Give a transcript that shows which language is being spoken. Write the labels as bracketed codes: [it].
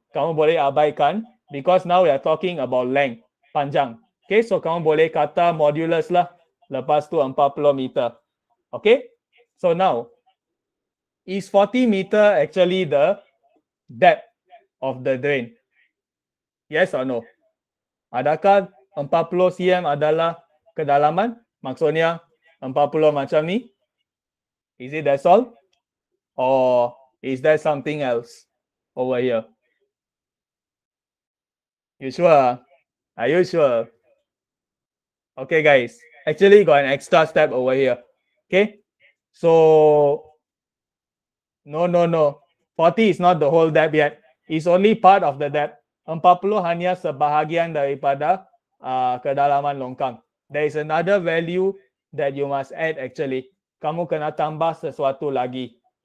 [ms] Kamu boleh abaikan [en] because now we are talking about length, panjang. [ms] Okay, so kamu boleh kata modulus lah. Lepas tu 40 meter. [en] Okay, so now, is 40 meter actually the depth of the drain? Yes or no? [ms] Adakah 40 cm adalah kedalaman? Maksudnya 40 macam ni? [en] Is it that's all? Or is there something else over here? You sure? Are you sure? Okay, guys. Actually, got an extra step over here. Okay. So, no. 40 is not the whole depth yet. It's only part of the depth. [ms] 40 hanya sebahagian daripada kedalaman longkang. [en] There is another value that you must add actually. [ms] Kamu kena tambah sesuatu lagi.